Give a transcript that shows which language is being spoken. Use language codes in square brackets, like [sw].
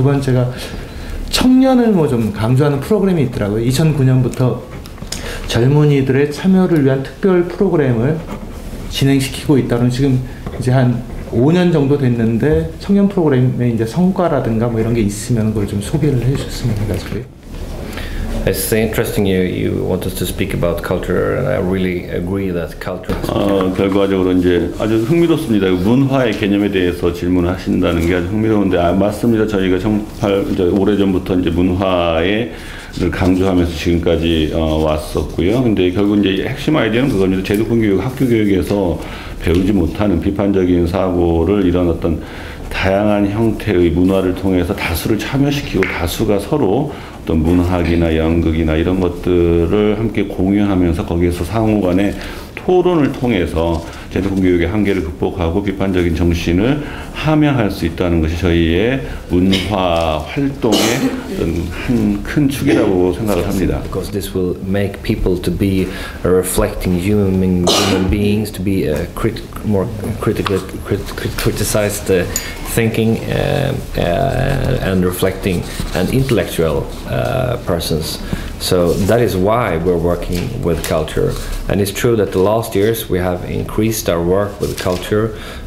[ko] 두 번째가 청년을 좀 강조하는 프로그램이 있더라고요. 2009년부터 젊은이들의 참여를 위한 특별 프로그램을 진행시키고 있다는 지금 이제 한 5년 정도 됐는데 청년 프로그램의 이제 성과라든가 이런 게 있으면 그걸 좀 소개를 해주셨으면 해가지고요. [en] It's interesting you want us to speak about culture, and I really agree that culture. [ko] 결과적으로 이제 아주 흥미롭습니다. 문화의 개념에 대해서 질문하신다는 게 아주 흥미로운데 맞습니다. 저희가 오래전부터 이제 문화를 강조하면서 지금까지 왔었고요. 근데 결국 이제 핵심 아이디어는 그겁니다. 제도권 교육, 학교 교육에서 배우지 못하는 비판적인 사고를 이런 어떤 다양한 형태의 문화를 통해서 다수를 참여시키고 다수가 서로 어떤 문학이나 연극이나 이런 것들을 함께 공유하면서 거기에서 상호 간의 토론을 통해서 제도권 교육의 한계를 극복하고 비판적인 정신을 함양할 수 있다는 것이 저희의 문화 활동의 한 큰 축이라고 생각을 합니다. [en] Because this will make people to be reflecting human beings, to be more critically criticize the thinking and reflecting and intellectual persons. So that is why we're working with culture. And it's true that the last years we have increased our work with culture.